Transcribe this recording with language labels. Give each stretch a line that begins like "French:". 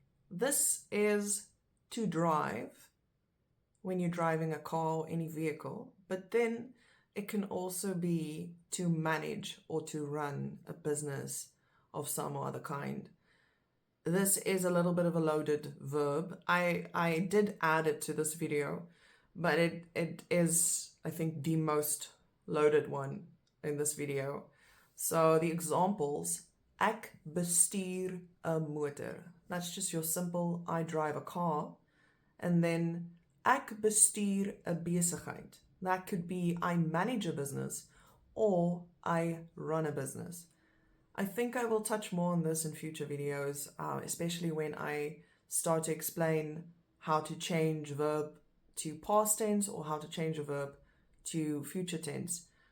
English: This is to drive when you're driving a car or any vehicle, but then it can also be to manage or to run a business of some or other kind. This is a little bit of a loaded verb. I did add it to this video, but it is, I think, the most loaded one in this video. So the examples,
Afrikaans: ek bestuur 'n motor.
English: That's just your simple, I drive a car. And then
Afrikaans: ek bestuur 'n besigheid.
English: That could be I manage a business or I run a business. I think I will touch more on this in future videos, especially when I start to explain how to change verb to past tense or how to change a verb to future tense.